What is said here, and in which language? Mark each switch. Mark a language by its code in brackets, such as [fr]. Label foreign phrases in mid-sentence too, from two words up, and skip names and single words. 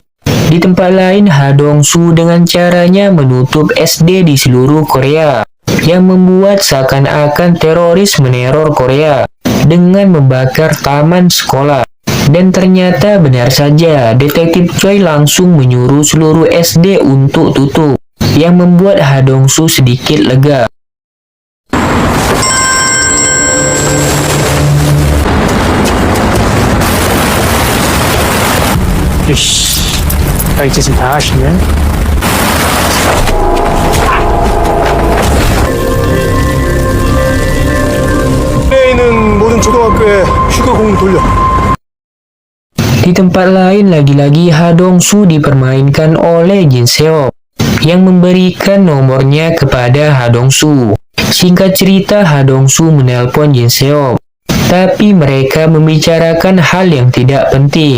[id] Di tempat lain, Ha Dong-soo dengan caranya menutup SD di seluruh Korea, yang membuat seakan-akan teroris meneror Korea dengan membakar taman sekolah. Dan ternyata benar saja, Detektif Choi langsung menyuruh seluruh SD untuk tutup, yang membuat Ha Dong-soo sedikit lega. [ko] 별짓은 다 하시네. 내에 있는 모든 초등학교에 휴가 공문 돌려. [id] Di tempat lain lagi-lagi Ha Dong-soo dipermainkan oleh Jin Seop yang memberikan nomornya kepada Ha Dong-soo. Singkat cerita, Ha Dong-soo menelpon Jin Seop, tapi mereka membicarakan hal yang tidak penting.